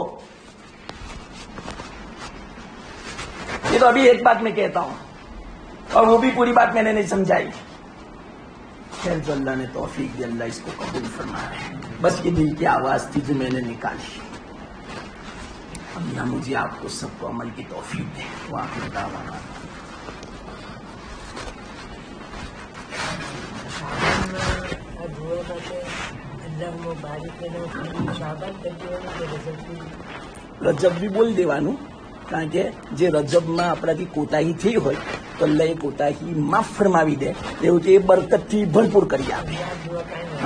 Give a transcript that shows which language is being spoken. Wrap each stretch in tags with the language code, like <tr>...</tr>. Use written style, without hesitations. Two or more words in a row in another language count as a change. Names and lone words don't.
<ur>یہ تو ابھی ایک بات میں کہتا ہوں, اور وہ بھی پوری بات میں نے نہیں سمجھائی. خیر جو اللہ نے توفیق دی, اللہ اس کو قبول فرمائے. بس یہ دل کی آواز تھی جو میں نے نکالی. اللہ مجھے آپ کو سب کو عمل کی توفیق دے.</ur> <ar>وآخر دعوانا</ar> <gu>રજબ બી બોલ દેવાનું, કારણ કે જે રજબમાં આપણાથી કોતાહી થઈ હોય તો અલ્લાહ એ કોતાહી માફ ફરમાવી દે, એવું કે એ બરકતથી ભરપૂર કરી આપે.</gu>